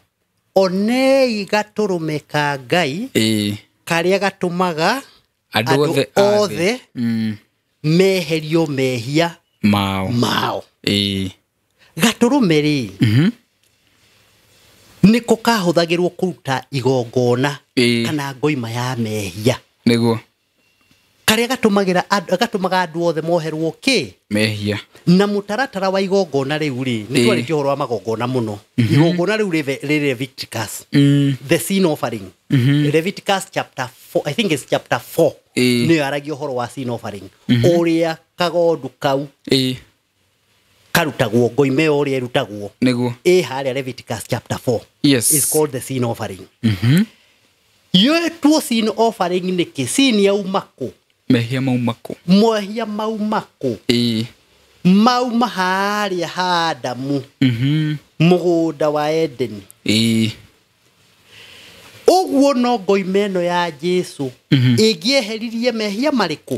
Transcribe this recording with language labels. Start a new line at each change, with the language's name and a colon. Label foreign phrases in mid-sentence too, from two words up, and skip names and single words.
Kikuyu: onei gaturume ka Ngai karia gatumaga andu othe meherio mehia mao gaturume ri niko kahuthagirwo kuruta igongona kana ngoima ya mehia niguo karia gatumaga andu othe moherwo ki mehia na mutaratara wa igongona riu ri ni twari kihoro wa magongona muno igongona riu ri Leviticus
English: the sin offering Leviticus chapter 4 I think it's chapter 4
Kikuyu: ni aragio horo wa
English: sin offering
Kikuyu: uria kagondu kau karutagwo ngoime uria irutagwo niguo haria Leviticus chapter 4
English: yes is called the sin offering yetu sin offering
Kikuyu: ni kisini ya umako mehia maumako mauma haria Adamu mugunda wa Eden uguo no ngoimeno ya Jesu igieheririe mehia mariku